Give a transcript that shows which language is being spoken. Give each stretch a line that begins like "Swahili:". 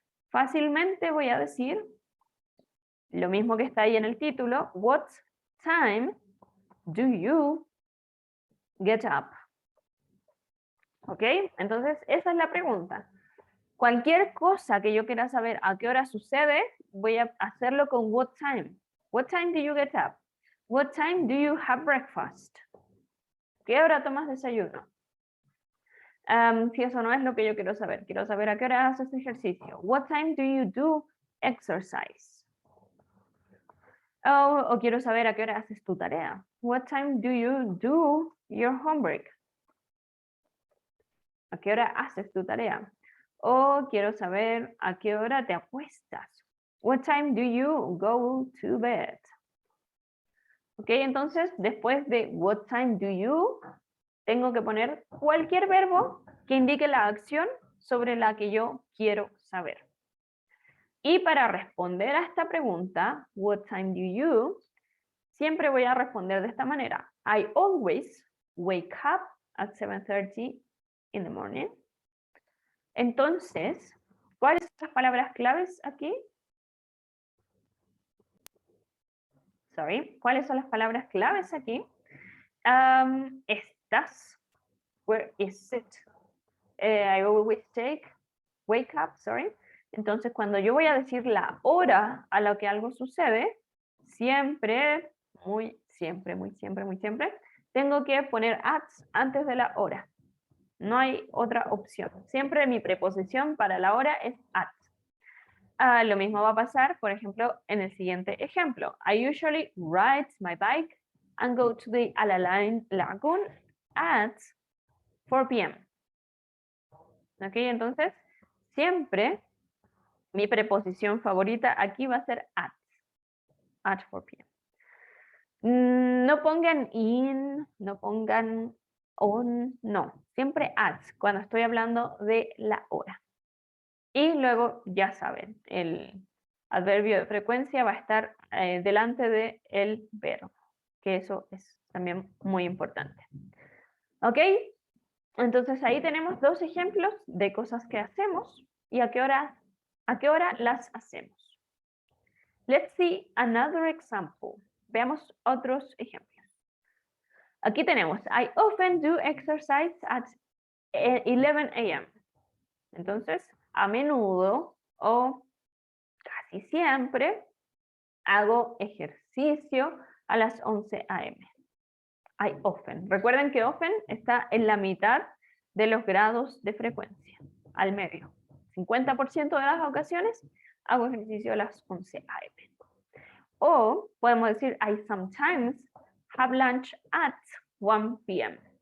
Spanish: Fácilmente voy a decir lo mismo que está ahí en el título,
English: what time do you get up?
Spanish: ¿Ok? Entonces, esa es la pregunta. Cualquier cosa que yo quiera saber a qué hora sucede, voy a hacerlo con
English: what time. What time do you get up? What time do you have breakfast?
Spanish: ¿Qué hora tomas desayuno? Si eso no es lo que yo quiero saber a qué hora haces ejercicio.
English: What time do you do exercise?
Spanish: O quiero saber a qué hora haces tu tarea.
English: What time do you do your homework?
Spanish: ¿A qué hora haces tu tarea? O quiero saber a qué hora te acuestas.
English: What time do you go to bed?
Spanish: Ok, entonces después de
English: what time do you,
Spanish: tengo que poner cualquier verbo que indique la acción sobre la que yo quiero saber. Y para responder a esta pregunta,
English: what time do you,
Spanish: siempre voy a responder de esta manera.
English: I always wake up at 7:30 in the morning.
Spanish: Entonces, ¿cuáles son las palabras claves aquí? Sorry, ¿cuáles son las palabras claves aquí? Estás.
English: Where is it? I always wake up, sorry.
Spanish: Entonces, cuando yo voy a decir la hora a la que algo sucede, siempre, muy siempre, tengo que poner at antes de la hora. No hay otra opción. Siempre mi preposición para la hora es at. Lo mismo va a pasar, por ejemplo, en el siguiente ejemplo.
English: I usually ride my bike and go to the Alaline Lagoon at 4 p.m.
Spanish: ¿Ok? Entonces, siempre mi preposición favorita aquí va a ser at 4 p.m. No pongan in, no pongan on, no. Siempre at, cuando estoy hablando de la hora. Y luego, ya saben, el adverbio de frecuencia va a estar delante del verbo, que eso es también muy importante. ¿Ok? Entonces ahí tenemos dos ejemplos de cosas que hacemos y a qué hora las hacemos.
English: Let's see another example.
Spanish: Veamos otros ejemplos. Aquí tenemos,
English: I often do exercise at 11 a.m.
Spanish: Entonces, a menudo o casi siempre hago ejercicio a las 11 a.m.
English: I often.
Spanish: Recuerden que often está en la mitad de los grados de frecuencia, al medio. 50% de las ocasiones hago ejercicio a las 11 a.m. O podemos decir,
English: I sometimes have lunch at 1 p.m.